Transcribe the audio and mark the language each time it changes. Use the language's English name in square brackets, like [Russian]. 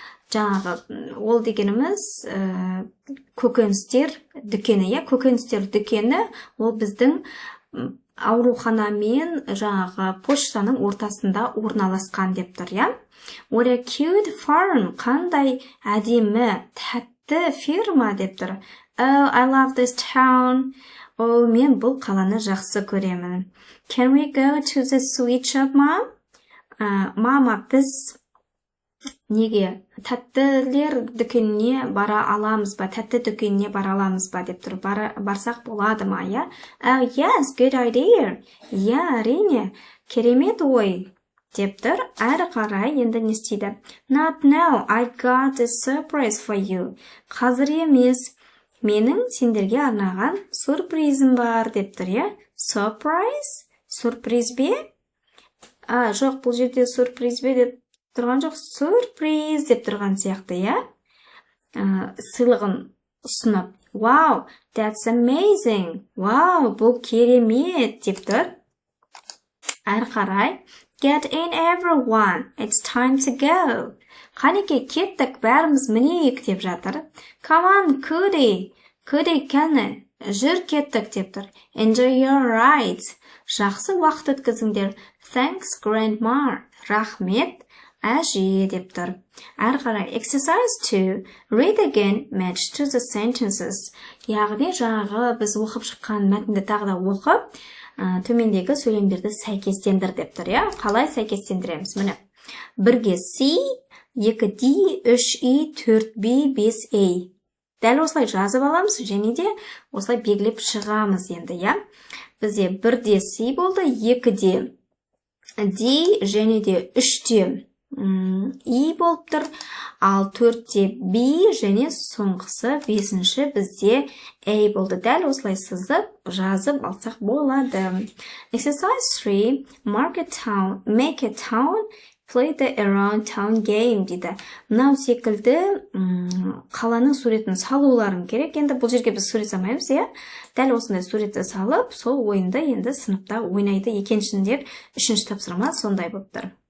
[Kazakh] Ол дегеніміз көкөністер дүкені, көкөністер дүкені ол біздің аурухана мен поштаның ортасында орналасқан деп тұр, иә? [English] What a cute farm, [Kazakh] қандай әдемі, тәтті ферма деп тұр. [English] Oh, I love this town. [Kazakh] Мен бұл қаланы жақсы көремін. [English] Can we go to the sweet shop, mom? [Kazakh] Мама, біз неге тәттілер дүкеніне бара аламыз ба, тәтті дүкеніне бара аламыз ба деп тұр. Барсақ болады ма, иә? [English] Oh, yes, good idea. [Kazakh] Әрине, керемет ой деп тұр. Әрі қарай енді не істейді? [English] Not now, I got a surprise for you. [Kazakh] Қазір емес. Менің сендерге арнаған сюрпризім бар деп тұр, иә? [English] Surprise? [Kazakh] Сюрприз бе? Жоқ, бұл жерде сюрприз бе деп тұрған жоқ, сюрприз деп тұрған сияқты, иә? Сыйлығын ұсынып. [English] Wow, that's amazing. [Kazakh] Wow, бұл керемет деп тұр. Әрі қарай. [English] Get in everyone. It's time to go. [Kazakh] Қанеке, кеттік, бәріміз мінейік деп жатыр. [English] Come on, Cody. [Kazakh] Cody, кәні, жүр кеттік деп тұр. [English] Enjoy your ride. [Kazakh] Жақсы уақыт өткізіңдер. [English] Thanks, grandma. [Kazakh] Рахмет, әже деп тұр. Әрі қарай, exercise 2. [English] Read again, match to the sentences. [Kazakh] Яғни біз оқып шыққан мәтінді тағы да оқып, төмендегі сөйлемдерді сәйкестендір деп тұр, иә? Қалай сәйкестендіреміз? Міне, 1-ге C, 2D, 3E, 4B, 5A. Дәл осылай жазып аламыз, және де осылай белгілеп шығамыз енді, иә? Бізде 1-де C болды, 2-де D, және де 3-де E болып тұр, ал 4-де B, және соңғысы 5-ші бізде A болды. Дәл осылай сызып, жазып алсақ болады. [English] Exercise 3, make a town, play the around town game [Kazakh] дейді. Мынау секілді қаланың суретін салуларың керек. Енді бұл жерге біз сурет салмаймыз, иә? Дәл осындай суретті салып, сол ойынды енді сыныпта ойнайды екеншіндер. 3-ші тапсырма сондай болып тұр.